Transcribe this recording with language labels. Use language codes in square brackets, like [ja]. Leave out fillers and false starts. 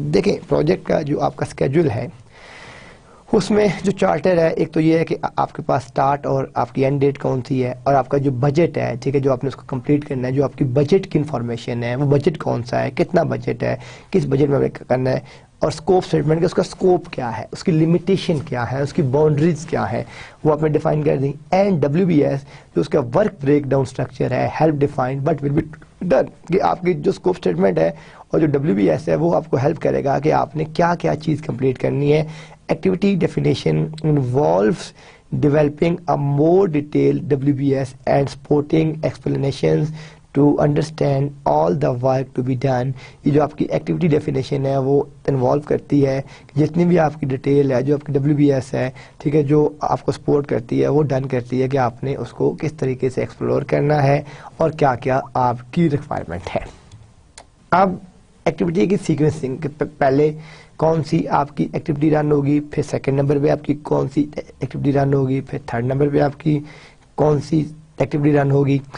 [ur] دیکھیں پروجیکٹ کا جو آپ کا اسکیجول ہے اس میں جو چارٹر ہے، ایک تو یہ ہے کہ آپ کے پاس سٹارٹ اور آپ کی اینڈ ڈیٹ کون سی ہے، اور آپ کا جو بجٹ ہے، ٹھیک ہے، جو آپ نے اس کو کمپلیٹ کرنا ہے، جو آپ کی بجٹ کی انفارمیشن ہے وہ بجٹ کون سا ہے، کتنا بجٹ ہے، کس بجٹ میں کرنا ہے، اور اسکوپ اسٹیٹمنٹ کہ اس کا اسکوپ کیا ہے، اس کی لمیٹیشن کیا ہے، اس کی باؤنڈریز کیا ہے، وہ آپ نے ڈیفائن کر دیں. اینڈ ڈبلیو بی ایس جو اس کا ورک بریک ڈاؤن اسٹرکچر ہے، [en] help defined but will be done, [ur] کہ آپ کی جو اسکوپ اسٹیٹمنٹ ہے اور جو ڈبلیو بی ایس ہے وہ آپ کو ہیلپ کرے گا کہ آپ نے کیا کیا چیز کمپلیٹ کرنی ہے. [en] Activity definition involves developing a more detailed WBS and supporting explanations to understand all the work to be done. [ur] یہ جو آپ کی ایکٹیویٹی ڈیفینیشن ہے وہ انوالو کرتی ہے کہ جتنی بھی آپ کی ڈیٹیل ہے، جو آپ کی WBS ہے، ٹھیک ہے، جو آپ کو سپورٹ کرتی ہے وہ ڈن کرتی ہے کہ آپ نے اس کو کس طریقے سے ایکسپلور کرنا ہے اور کیا کیا آپ کی ریکوائرمنٹ ہے. اب ایکٹیویٹی کی سیکوینسنگ کے پہلے کون سی آپ کی ایکٹیویٹی رن ہوگی، پھر سیکنڈ نمبر پہ آپ کی کون سی ایکٹیویٹی رن ہوگی، پھر تھرڈ نمبر پہ آپ کی کون سی ایکٹیویٹی رن ہوگی.